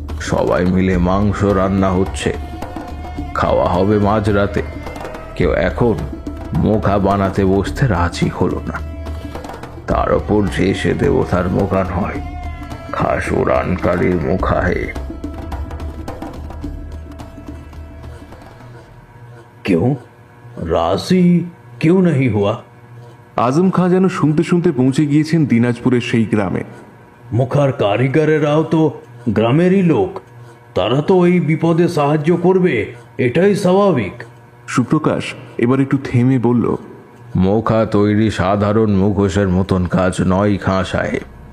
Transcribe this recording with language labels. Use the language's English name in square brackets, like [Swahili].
[Bangla] সবাই মিলে মাংস রান্না হচ্ছে, খাওয়া হবে মাঝরাতে। কেউ এখন মুখা বানাতে বসতে রাজি হলো না। তার ওপর যে সে দেবতার মুখা নয়, খাস উড়ানকালীর মুখা। হে [Hindi] क्यों राजी क्यों नहीं हुआ? [Bangla] আজম খাঁ যেন শুনতে শুনতে পৌঁছে গিয়েছেন দিনাজপুরের সেই গ্রামে। মুখার কারিগরেরাও তো গ্রামেরই লোক, তারা তো এই বিপদে সাহায্য করবে, এটাই স্বাভাবিক। সুপ্রকাশ এবার একটু থেমে বলল, মুখা তৈরি সাধারণ মুখোশের মতন কাজ নয় খাঁ সাহেব।